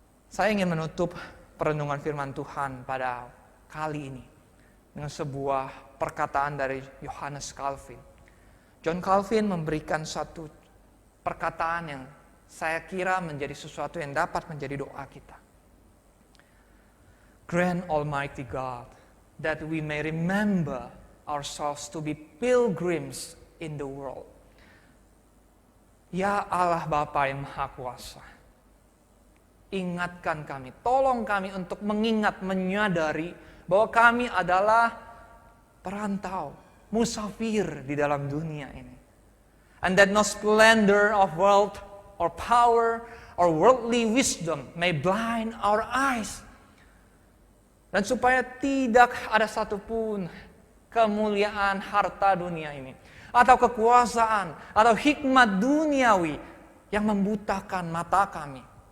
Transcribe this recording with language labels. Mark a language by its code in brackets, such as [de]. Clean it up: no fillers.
[id] Saya ingin menutup perenungan firman Tuhan pada kali ini dengan sebuah perkataan dari Johannes Calvin. John Calvin memberikan satu perkataan yang saya kira menjadi sesuatu yang dapat menjadi doa kita. [en] Grant Almighty God that we may remember ourselves to be pilgrims in the world. [id] Ya Allah Bapa yang Maha Kuasa, ingatkan kami, tolong kami untuk mengingat, menyadari bahwa kami adalah perantau, musafir di dalam dunia ini. [en] And that no splendor of wealth or power or worldly wisdom may blind our eyes. [id] Dan supaya tidak ada satupun kemuliaan harta dunia ini, atau kekuasaan, atau hikmat duniawi yang membutakan mata kami.